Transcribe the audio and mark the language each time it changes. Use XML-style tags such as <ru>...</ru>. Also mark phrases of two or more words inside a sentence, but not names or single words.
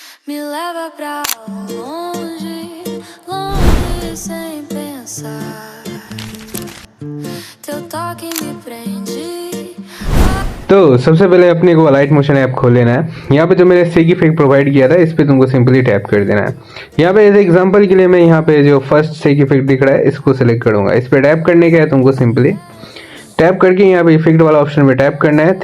<pt>Me leva pra longe, longe sem pensar. Teu toque me prende.</pt> <hi>तो सबसे पहले अपने को लाइट मोशन ऐप खोल लेना है। यहाँ पे जो मैंने</hi> <en>shake effect</en> <hi>प्रोवाइड किया था इस पे तुमको</hi> <en>simply tap</en> <hi>कर देना है। यहाँ पे</hi> <en>as example</en> <hi>के लिए मैं यहाँ पे जो</hi> <en>first shake effect</en> <hi>दिख रहा है इसको सिलेक्ट करूंगा। इस पे टैप करने का है तुमको</hi> <en>simply tap</en> <hi>करके यहाँ पे इफेक्ट वाला ऑप्शन पे टैप करना है।</hi>